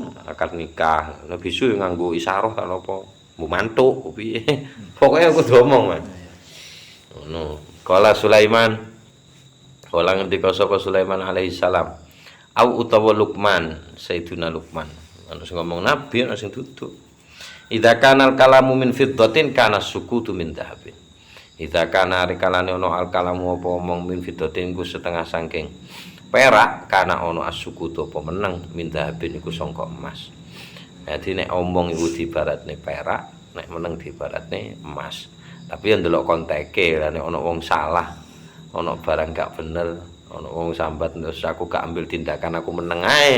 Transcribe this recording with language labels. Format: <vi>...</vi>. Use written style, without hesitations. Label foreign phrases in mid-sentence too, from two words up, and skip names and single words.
<jv>Akad nikah, nek bisu nganggo isyarah kan apa mantuk piye. Pokoke kudu omong, Mas. No. Kala Sulaiman, kala ngendika sapa Sulaiman</jv> <ar>عليه السلام,</ar> <jv>au utawa Luqman, Sayyiduna Luqman. Ana sing ngomong nabi, ana sing duduk.</jv> <ar>إذا كان الكلام من فضة كان السكوت من ذهب. إذا كان</ar> <jv>rikalane ana al-kalamu apa omong</jv> <ar>من فضة</ar> <jv>ku setengah saking perak, kana ana as-sukutu apa meneng</jv> <ar>من ذهب</ar> <jv>iku sangka emas. Dadi nek omong iku diibaratne perak, nek meneng diibaratne emas. Tapi yang delok konteke lah nek ana wong salah, ana barang gak bener, ana wong sambat terus aku gak ambil tindakan aku meneng ae.</jv>